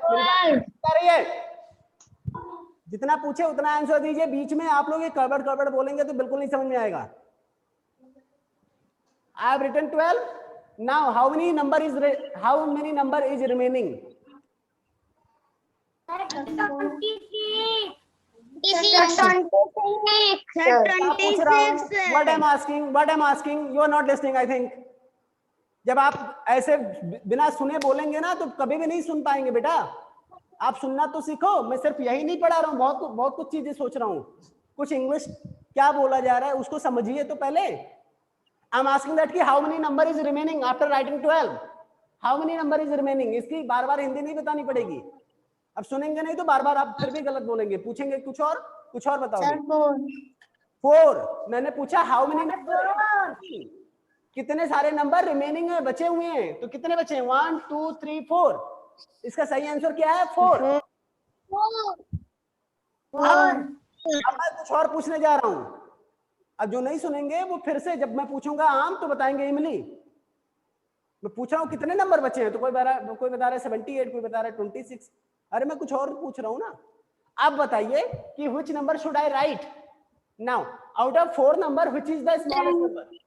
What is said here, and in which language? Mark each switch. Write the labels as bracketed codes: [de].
[hi] बता रही है? जितना पूछे उतना आंसर दीजिए। बीच में आप लोग ये कड़बड़ बोलेंगे तो बिल्कुल नहीं समझ में आएगा। [en] I have written 12. Now how many number is remaining? 26. What I'm asking, you are not listening, I think. [hi] जब आप ऐसे बिना सुने बोलेंगे ना तो कभी भी नहीं सुन पाएंगे बेटा। आप सुनना तो सीखो। मैं सिर्फ यही नहीं पढ़ा रहा हूँ, बहुत कुछ चीजें सोच रहा हूँ। कुछ इंग्लिश क्या बोला जा रहा है उसको समझिए तो पहले। [en] I'm asking that [hi] कि [en] how many number is remaining after writing 12? How many number is remaining? [hi] इसकी बार बार हिंदी नहीं बतानी पड़ेगी। अब सुनेंगे नहीं तो बार बार आप फिर भी गलत बोलेंगे। पूछेंगे कुछ और बताओगे। 4। मैंने पूछा [en] how many number, [hi] कितने सारे नंबर रिमेनिंग है, बचे हुए हैं। तो कितने बचे हैं? 1 2 3 4। इसका सही आंसर क्या है? 4। अब मैं कुछ और पूछने जा रहा हूं। अब जो नहीं सुनेंगे वो फिर से जब मैं पूछूंगा आम तो बताएंगे इमली। मैं पूछ रहा हूँ कितने नंबर बचे हैं तो कोई बता रहा है 78, कोई बता रहा है 26। अरे मैं कुछ और पूछ रहा हूँ ना। अब बताइए कि [en] which number should I write now out of 4 number, which is the smallest number?